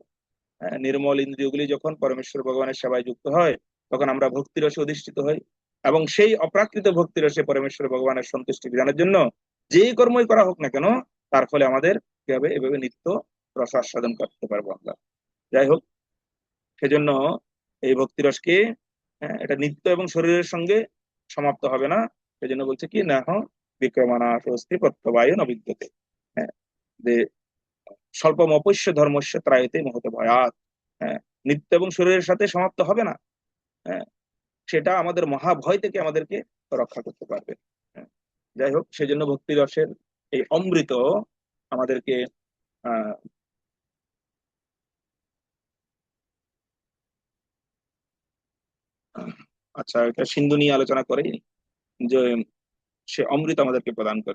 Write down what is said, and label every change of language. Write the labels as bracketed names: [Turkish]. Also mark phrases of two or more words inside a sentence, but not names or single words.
[Bangla] নির্মল ইন্দ্রিয়গুলি যখন পরমেশ্বর ভগবানের সেবায় যুক্ত হয়, তখন আমরা ভক্তিরসে অধিষ্ঠিত হই, এবং সেই অপ্রাকৃত ভক্তিরসে পরমেশ্বর ভগবানের সন্তুষ্টি বিধানের জন্য যেই কর্মই করা হোক না কেন, তার ফলে আমাদের কি হবে, এভাবে নিত্য রস আস্বাদন করতে পারবো আমরা। যাই হোক, সেজন্য এই ভক্তিরসকে, এটা নিত্য এবং শরীরের সঙ্গে সমাপ্ত হবে না। সেজন্য বলছে কি না, [Sanskrit] বিক্রমণা স্বস্তি প্রত্যবায় নবিদ্যতে। হ্যাঁ, যে স্বল্পমপস্য ধর্মস্য ত্রায়তে মহত ভয়াৎ। [Bangla] হ্যাঁ, নিত্য এবং শরীরের সাথে সমাপ্ত হবে না। হ্যাঁ, সেটা আমাদের মহাভয় থেকে আমাদেরকে রক্ষা করতে পারবে। হ্যাঁ, যাই হোক, সেজন্য ভক্তি রসের এই অমৃত আমাদেরকে আহ আচ্ছা, এটা সিন্ধু নিয়ে আলোচনা করে, যে সে অমৃত আমাদেরকে প্রদান করবে।